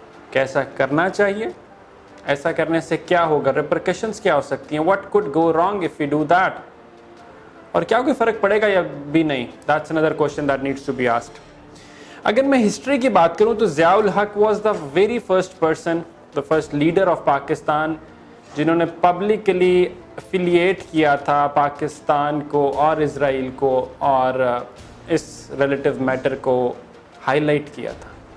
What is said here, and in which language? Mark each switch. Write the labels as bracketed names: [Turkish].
[Urdu] کیسا کرنا چاہیے, ایسا کرنے سے کیا ہوگا, ریپرکشنز کیا ہو سکتی ہیں, [English] what could go wrong if you do that, [Urdu] اور کیا کوئی فرق پڑے گا یا بھی نہیں. [English] That's another question that needs to be asked. [Urdu] اگر میں ہسٹری کی بات کروں تو ضیاء الحق [English] was the very first person, the first leader of Pakistan [Urdu] جنہوں نے پبلکلی افیلیٹ کیا تھا پاکستان کو اور اسرائیل کو اور اس ریلیٹیو میٹر کو ہائی لائٹ کیا تھا.